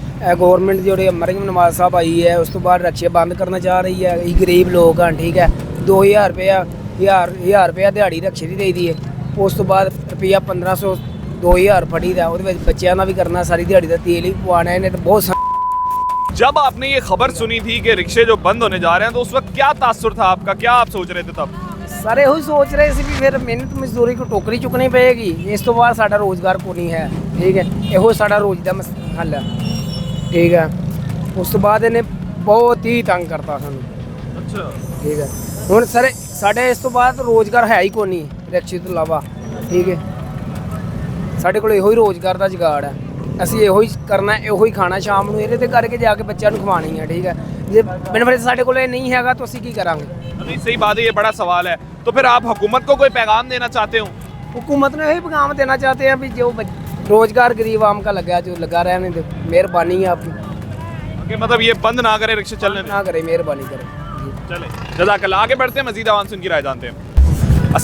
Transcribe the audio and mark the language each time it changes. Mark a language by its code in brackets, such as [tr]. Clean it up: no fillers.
[pa] ਇਹ ਗਵਰਨਮੈਂਟ ਜਿਹੜੀ ਮਰੀਮ ਨਵਾਜ਼ ਸਾਹਿਬ ਆਈ ਹੈ ਉਸ ਤੋਂ ਬਾਅਦ ਰਿਕਸ਼ੇ ਬੰਦ ਕਰਨਾ ਚਾਹ ਰਹੀ ਹੈ। ਅਸੀਂ ਗਰੀਬ ਲੋਕ ਹਾਂ, ਠੀਕ ਹੈ। 2000 ਰੁਪਇਆ 1000 ਰੁਪਇਆ ਦਿਹਾੜੀ ਰਿਕਸ਼ੇ ਦੀ ਦੇਈ ਦੀ ਹੈ। ਉਸ ਤੋਂ ਬਾਅਦ ਰੁਪਇਆ 1500 2000 ਫੜੀ ਦਾ, ਉਹਦੇ ਵਿੱਚ ਬੱਚਿਆਂ ਦਾ ਵੀ ਕਰਨਾ, ਸਾਰੀ ਦਿਹਾੜੀ ਦਾ ਤੇਲ ਹੀ ਪਵਾਉਣਾ ਇਹਨੇ, ਤਾਂ बहुत। [hi] जब आपने ये खबर सुनी थी कि रिक्शे जो बंद होने जा रहे हैं तो उस वक्त क्या तासुर था आपका, क्या आप सोच रहे थे तब? [pa] ਸਾਰੇ ਇਹੋ ਹੀ ਸੋਚ ਰਹੇ ਸੀ ਵੀ ਫਿਰ ਮਿਹਨਤ ਮਜ਼ਦੂਰੀ ਕੋ ਟੋਕਰੀ ਚੁੱਕਣੀ ਪਏਗੀ, ਇਸ ਤੋਂ ਬਾਅਦ ਸਾਡਾ ਰੋਜ਼ਗਾਰ ਕੋਈ ਨਹੀਂ ਹੈ, ਠੀਕ ਹੈ। ਇਹੋ ਸਾਡਾ ਰੋਜ਼ ਦਾ ਹੱਲ ਹੈ, ਠੀਕ ਹੈ। ਉਸ ਤੋਂ ਬਾਅਦ ਇਹਨੇ ਬਹੁਤ ਹੀ ਤੰਗ ਕਰਤਾ ਸਾਨੂੰ। [hi] अच्छा, [pa] ਠੀਕ ਹੈ। ਹੁਣ ਸਰ ਸਾਡੇ ਇਸ ਤੋਂ ਬਾਅਦ ਰੋਜ਼ਗਾਰ ਹੈ ਹੀ ਕੋਈ ਨਹੀਂ ਰਿਕਸ਼ੇ ਤੋਂ ਇਲਾਵਾ, ਠੀਕ ਹੈ। ਸਾਡੇ ਕੋਲ ਇਹੋ ਹੀ ਰੋਜ਼ਗਾਰ ਦਾ ਜੁਗਾੜ ਹੈ, ਅਸੀਂ ਇਹੋ ਹੀ ਕਰਨਾ, ਇਹੋ ਹੀ ਖਾਣਾ ਸ਼ਾਮ ਨੂੰ, ਇਹਦੇ ਤੇ ਕਰਕੇ ਜਾ ਕੇ ਬੱਚਿਆਂ ਨੂੰ ਖਵਾਉਣੀ ਹੈ, ਠੀਕ ਹੈ। ਜੇ ਬੈਨੀਫਿਟ ਸਾਡੇ ਕੋਲ ਇਹ ਨਹੀਂ ਹੈਗਾ ਤਾਂ ਅਸੀਂ ਕੀ ਕਰਾਂਗੇ? [hi] नहीं सही बात है, ये बड़ा सवाल है। तो फिर आप हुकूमत को कोई पैगाम देना चाहते हो? हुकूमत ने यही पैगाम देना चाहते हैं भी जो रोजगार गरीब आम का लगा, जो लगा रहने दे, मेहरबानी है आपकी, कि मतलब ये बंद ना करे, रिक्शे चलने दें। ना करे, मेहरबानी करे। चले जज़ाकल्लाह, आगे बढ़ते हैं, मजीद आवाम से उनकी राय जानते हैं।